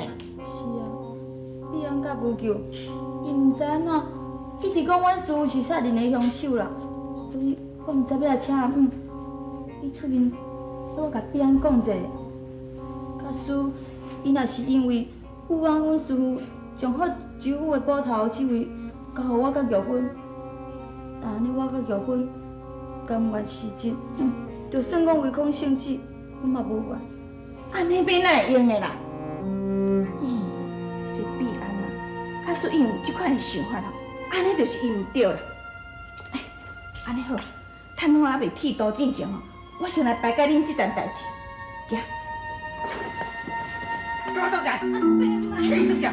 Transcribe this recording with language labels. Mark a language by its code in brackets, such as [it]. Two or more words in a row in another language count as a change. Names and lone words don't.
[nan] 是啊，必安甲无救，伊毋知安怎，一直讲阮师傅是杀人的凶手啦，所以我毋知要来请阿姆，你出面替我甲必安讲者。假使伊若是因为不安阮师傅将福州府的捕头职位交予我甲玉芬，但安尼我甲玉芬甘愿辞职，就算讲违抗圣旨，我嘛无怨。安尼要哪会用的啦？这个必安啊，假使伊有这款的想法咯，安尼就是伊毋对啦。哎，安尼好，趁我还袂剃刀之前吼，我先来排解恁这件代志。行。搞到来，气死啥？